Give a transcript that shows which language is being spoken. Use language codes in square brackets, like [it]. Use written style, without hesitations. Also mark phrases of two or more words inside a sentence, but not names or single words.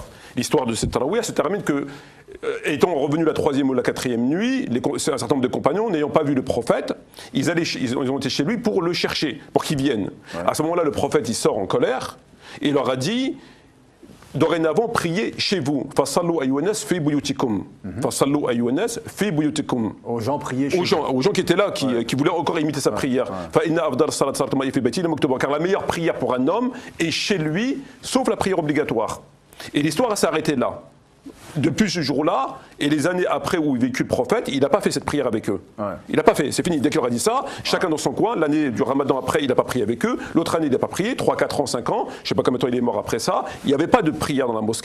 [fr] L'histoire de cette tarawih se termine que, étant revenu la troisième ou la quatrième nuit, un certain nombre de compagnons, n'ayant pas vu le prophète, ils ont été chez lui pour le chercher, pour qu'il vienne. À ce moment-là, le prophète, il sort en colère, et il leur a dit dorénavant, priez chez vous. [ar] فصلوا أيها الناس في بيوتكم. فصلوا أيها الناس في بيوتكم. [fr] Aux gens, priez chez vous. Aux gens qui étaient là, qui voulaient encore imiter sa prière. [ar] فإن أفضل صلاة صلاة المرء في بيته المكتوبة. [fr] Car la meilleure prière pour un homme est chez lui, sauf la prière obligatoire. Et l'histoire s'est arrêtée là. Depuis ce jour-là, et les années après où il vécut le prophète, il n'a pas fait cette prière avec eux. Ouais. Il n'a pas fait, c'est fini. Dès qu'il leur a dit ça, chacun dans son coin, l'année du ramadan après, il n'a pas prié avec eux, l'autre année, il n'a pas prié, 3, 4 ans, 5 ans, je ne sais pas combien de temps il est mort après ça, il n'y avait pas de prière dans la mosquée.